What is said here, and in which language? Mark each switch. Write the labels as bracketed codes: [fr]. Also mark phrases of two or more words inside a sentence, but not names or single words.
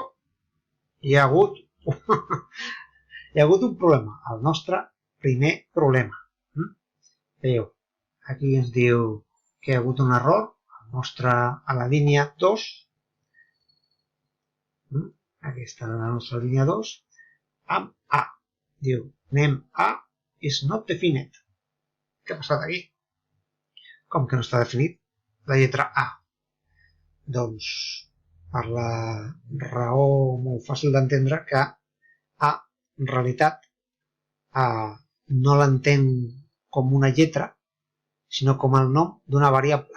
[ca] Hi ha hagut un problema, el nostre primer problema. Veieu, aquí ens diu que hi ha hagut un error a la línia 2. Aquesta és la nostra línia 2 amb A. Diu, [en] name A is not defined. [ca] Què ha passat aquí? Com que no està definit la lletra A? Doncs per la raó molt fàcil d'entendre que A en realitat no l'entén com una lletra, sinó com el nom d'una variable.